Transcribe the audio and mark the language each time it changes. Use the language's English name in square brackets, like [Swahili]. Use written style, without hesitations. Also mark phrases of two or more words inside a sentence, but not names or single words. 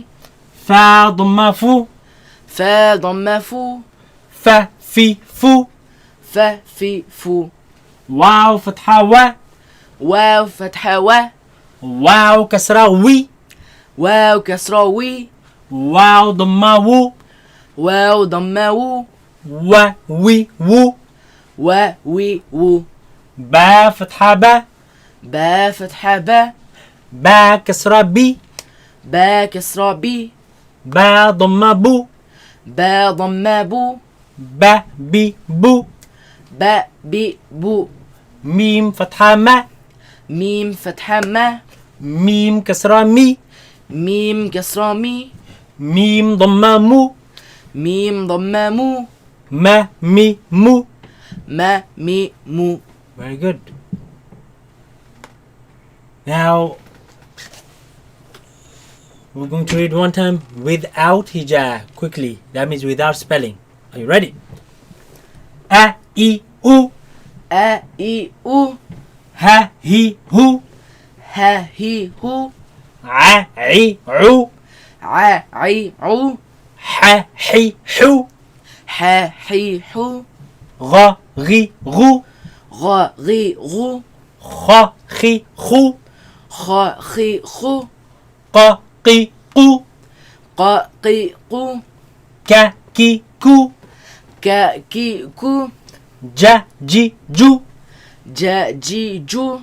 [Arabic] فا ضمة فو فا ضمة فو فا في فو فا في فو واو فتحة وا واو فتحة وا واو كسرة وي واو كسرة وي واو ضمة وو واو ضمة وو و وي وو و وي وو با فتحة با با فتحة با با كسرة بي با كسرة بي با ضمة بو با ضمة بو با بي بو با بي بو ميم فتحة ما ميم فتحة ما ميم كسرة مي ميم كسرة مي ميم ضمة مو ميم ضمة مو ما مي مو ما مي مو. [English] Very good. Now we're going to read one time without hijab quickly. That means without spelling. Are you ready? A I U A I U Ha Hi Hu Ha Hi Hu A I U A I U Ha Hi Hu Ha Hi Hu Gha Ghi Gu Gha Ghi Gu Kha Khi Khu Kha Khi Khu Qa Qi Qu Qa Qi Qu Ka Ki Ku Ka Ki Ku Ja Ji Ju Ja Ji Ju